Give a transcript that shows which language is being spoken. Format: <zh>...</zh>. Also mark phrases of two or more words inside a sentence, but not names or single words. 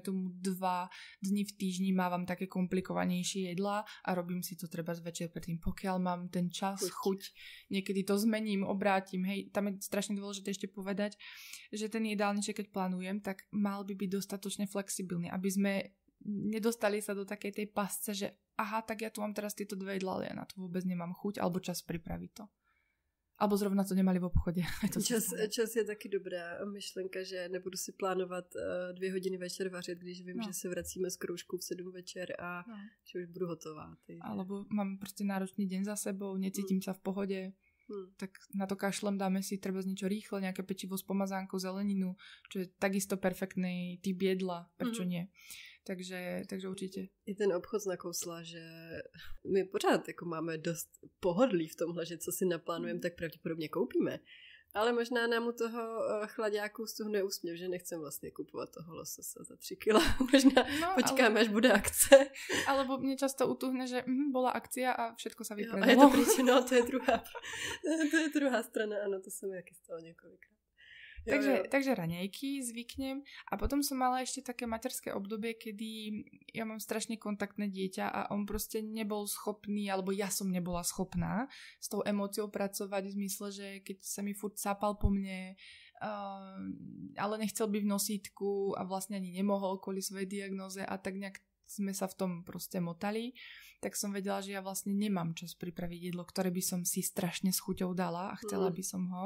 <sk>tomu 2 dni v týždni mávam také komplikovanejšie jedlá a robím si to treba večer predtým, pokiaľ mám ten čas, chuť, niekedy to zmením, obrátim, hej, tam je strašne dôležité ešte povedať, že ten jedálniček, keď plánujem, tak mal by byť dostatočne flexibilný, aby sme nedostali sa do takej tej pasce, že aha, tak ja tu mám teraz tieto 2 jedlá, ale ja na to vôbec nemám chuť, alebo čas pripraviť to. Alebo zrovna to nemali v obchode.</sk> <cs>Čas je taky dobrá myšlenka, že nebudu si plánovat 2 hodiny večer vařit, když vím, že se vracíme z kroužku v 7 večer a že už budu hotová. Takže...</cs> <sk>Alebo mám prostě náročný deň za sebou, necítim sa v pohode, tak na to kašlem, dáme si treba niečo rýchle, nejaké pečivo s pomazánkou, zeleninu, čo je takisto perfektný typ jedla, prečo nie.</sk> <cs>Takže určitě. I ten obchod nakousla, že my pořád jako máme dost pohodlí v tomhle, že co si naplánujeme, tak pravděpodobně koupíme. Ale možná nám u toho chlaďáku stuhne úsměv, že nechcem vlastně kupovat toho lososa za 3 kila. Možná počkáme, až bude akce.</cs> <sk>Alebo mne často utuhne, že bola akcia a všetko sa vypredalo. A je to príčina,</sk> <cs>to je druhá strana, ano, to se mi taky stalo několikrát.</cs> <sk>Takže raňajky zvyknem a potom som mala ešte také materské obdobie, kedy ja mám strašne kontaktné dieťa a on proste nebol schopný, alebo ja som nebola schopná s tou emóciou pracovať v zmysle, že keď sa mi furt sápal po mne, ale nechcel byť v nosítku a vlastne ani nemohol kvôli svojej diagnóze a tak nejak sme sa v tom proste motali, tak som vedela, že ja vlastne nemám čas pripraviť jedlo, ktoré by som si strašne s chuťou dala a chcela by som ho.</sk>